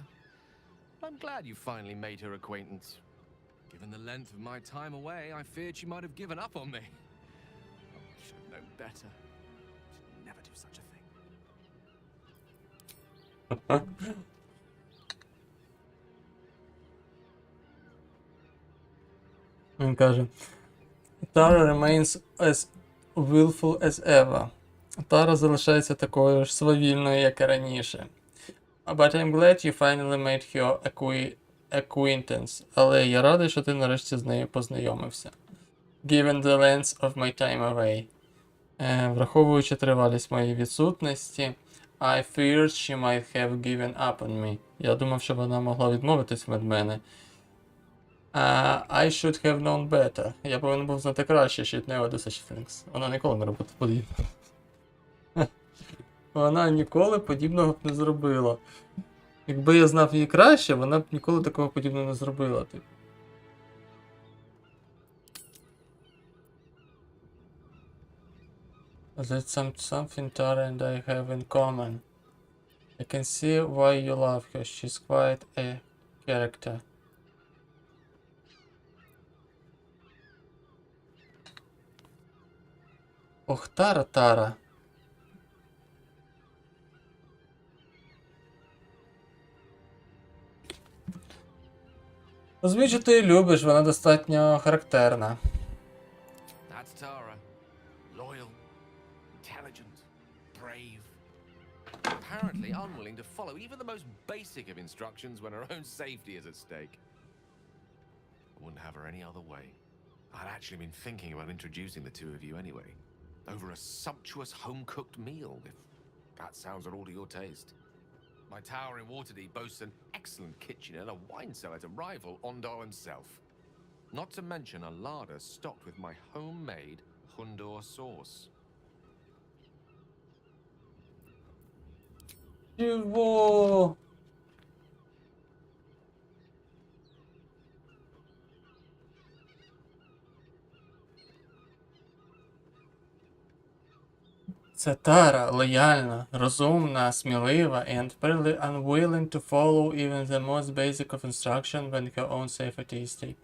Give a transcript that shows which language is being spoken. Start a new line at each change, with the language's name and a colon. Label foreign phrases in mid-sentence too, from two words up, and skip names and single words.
English: I'm glad you finally made her acquaintance. Given the length of my time away, I feared she might have given up on me. Oh, I should have known better. Should never do such a thing.
Ukrainian: Він каже:
English: Tara remains as willful as ever.
Ukrainian: Тара залишається такою ж свавільною, як і раніше.
English: But I'm glad you finally made her acquaintance.
Ukrainian: Але я радий, що ти нарешті з нею познайомився.
English: Given the length of my time away.
Ukrainian: Враховуючи тривалість моєї відсутності,
English: I feared she might have given up on me.
Ukrainian: Я думав, що вона могла відмовитись від мене.
English: I should have known better.
Ukrainian: Я повинен був знати краще,
English: should never do such things.
Ukrainian: Вона ніколи не робила подібного. Вона ніколи подібного б не зробила. Якби я знав її краще, вона б ніколи такого подібного не зробила.
English: That's something Tara and I have in common. I can see why you love her. She's quite a character.
Ukrainian: Ох, Тара. Звичайно, ти її любиш, вона достатньо характерна.
English: That's Tara. Loyal, intelligent, brave. Apparently unwilling to follow even the most basic of instructions when her own safety is at stake. I wouldn't have her any other way. I'd actually been thinking about introducing the two of you anyway. Over a sumptuous home-cooked meal, if that sounds at all to your taste. My tower in Waterdeep boasts an excellent kitchen and a wine cellar to rival Ondar himself. Not to mention a larder stocked with my homemade Hundor sauce.
Ukrainian: Чого? Це Тара, лояльна, розумна, смілива,
English: and fairly unwilling to follow even the most basic of instruction when her own safety is stake.